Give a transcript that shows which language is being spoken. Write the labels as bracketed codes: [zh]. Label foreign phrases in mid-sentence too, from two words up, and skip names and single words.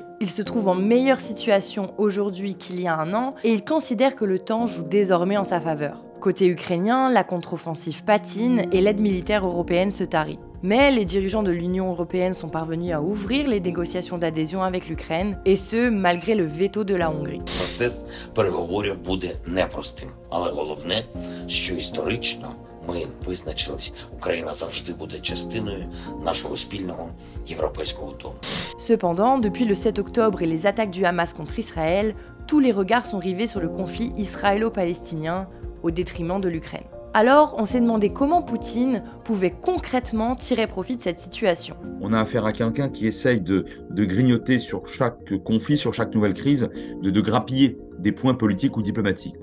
[fr] Il se trouve en meilleure situation aujourd'hui qu'il y a un an et il considère que le temps joue désormais en sa faveur. Côté ukrainien, la contre-offensive patine et l'aide militaire européenne se tarit. Mais les dirigeants de l'Union européenne sont parvenus à ouvrir les négociations d'adhésion avec l'Ukraine, et ce, malgré le veto de la Hongrie. [uk] Процес переговорів буде непростим, але головне, що історично ми визначились, Україна завжди буде частиною нашого спільного європейського дому. [fr] Cependant, depuis le 7 octobre et les attaques du Hamas contre Israël, tous les regards sont rivés sur le conflit israélo-palestinien au détriment de l'Ukraine. Alors, on s'est demandé comment Poutine pouvait concrètement tirer profit de cette situation. On a affaire à quelqu'un qui essaye de grignoter sur chaque conflit, sur chaque nouvelle crise, de grappiller des points politiques ou diplomatiques.